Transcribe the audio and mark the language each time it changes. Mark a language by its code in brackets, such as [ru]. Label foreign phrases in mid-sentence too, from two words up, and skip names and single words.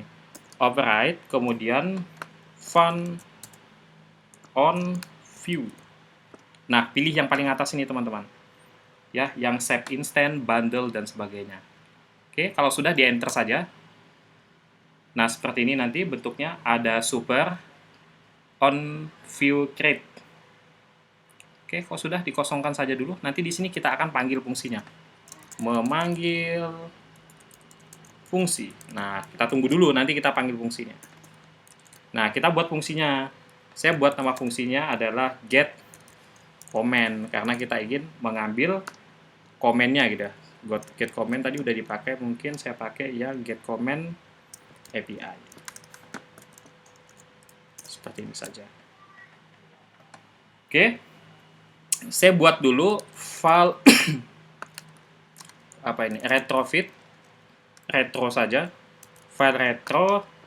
[en] Override, kemudian fun on view. [id] Nah, pilih yang paling atas ini teman-teman. Ya, yang [en] save instant, [id] bundle, dan sebagainya. Oke, kalau sudah di enter saja. Nah, seperti ini nanti bentuknya ada [en] super on view create. [id] Oke, kalau sudah dikosongkan saja dulu. Nanti di sini kita akan panggil fungsinya. Memanggil fungsi. Nah, kita tunggu dulu, nanti kita panggil fungsinya. Nah, kita buat fungsinya. Saya buat nama fungsinya adalah [en] get comment, [id] karena kita ingin mengambil komennya gitu ya. [en] Get comment [id] tadi udah dipakai, mungkin saya pakai ya [en] get comment API. [id] Seperti ini saja. Oke. Saya buat dulu file apa ini? Retrofit. Retro saja. File retro.